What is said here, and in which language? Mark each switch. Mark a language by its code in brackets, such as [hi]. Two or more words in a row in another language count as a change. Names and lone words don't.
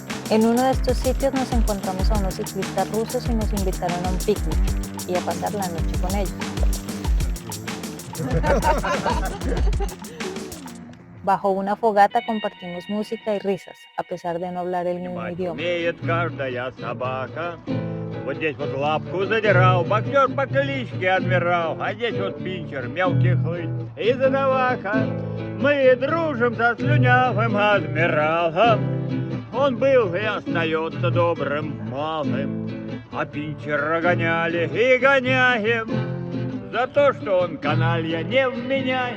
[es] En uno de estos sitios nos encontramos a unos ciclistas rusos y nos invitaron a un picnic y a pasar la noche con ellos. Bajo una fogata compartimos música y risas, a pesar de no hablar el mismo idioma. [ru] Умеет каждая собака. Вот здесь вот лапку задирал, боксер по кличке Адмирал, а здесь вот пинчер, мелкий хлыщ и задавака. Мы дружим со слюнявым адмиралом. Он был и остается добрым малым, а пинчера гоняли и гоняем за то, что он каналья невменяем.